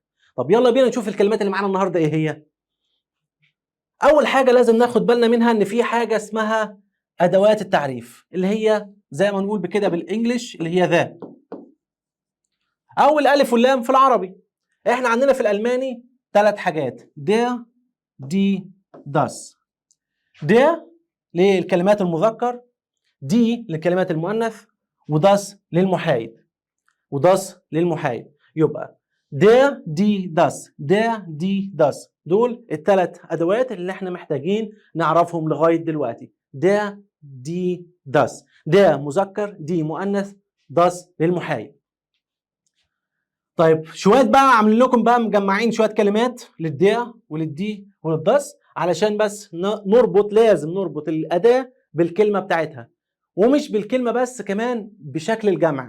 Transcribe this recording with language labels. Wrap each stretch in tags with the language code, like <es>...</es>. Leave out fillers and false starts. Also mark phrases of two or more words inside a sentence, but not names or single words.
<ar>طب يلا بينا نشوف الكلمات اللي معانا النهارده ايه هي. اول حاجه لازم ناخد بالنا منها ان في حاجه اسمها ادوات التعريف، اللي هي زي ما نقول بكده بالانجلش اللي هي ذا. او الالف واللام في العربي. احنا عندنا في الالماني 3 حاجات:</ar> <de>der die das.</de> <ar>der للكلمات المذكر، دي للكلمات المؤنث، وداس للمحايد. يبقى</ar> <de>der die das، der die das،</de> <ar>دول ال3 ادوات اللي احنا محتاجين نعرفهم لغايه دلوقتي.</ar> <de>der die das،</de> <ar>der مذكر، دي مؤنث، das للمحايد. طيب شويه بقى عاملين لكم بقى مجمعين شويه كلمات للديا وللدي وللداس علشان بس لازم نربط الاداه بالكلمه بتاعتها، ومش بالكلمه بس، كمان بشكل الجمع.</ar>